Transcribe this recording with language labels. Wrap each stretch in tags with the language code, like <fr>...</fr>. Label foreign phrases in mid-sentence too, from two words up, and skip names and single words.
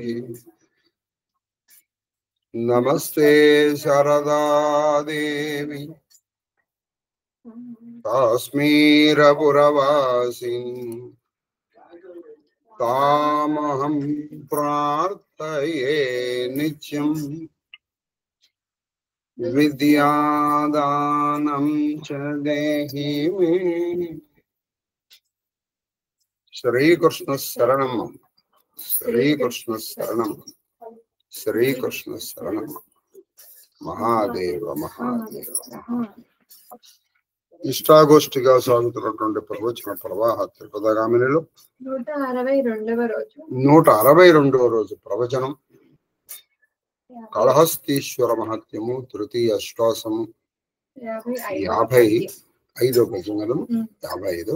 <sa>नमस्ते शारदा देवी काश्मीरपुरवासिनी तामहं प्रार्थये नित्यं विद्यादानं च देहि मे। श्रीकृष्ण शरणं श्रीकृष्ण शरणं श्रीकृष्ण शरणं। महादेव महादेव।</sa> <te>ఇష్టాగోష్ఠిగా సాగుతున్నటువంటి ప్రవచన ప్రవాహ త్రిపదగామినిలో 162వ రోజు ప్రవచనం కాళహస్తీశ్వర మహత్యము తృతీయ అష్టాసము 55 భజనలు 55.</te>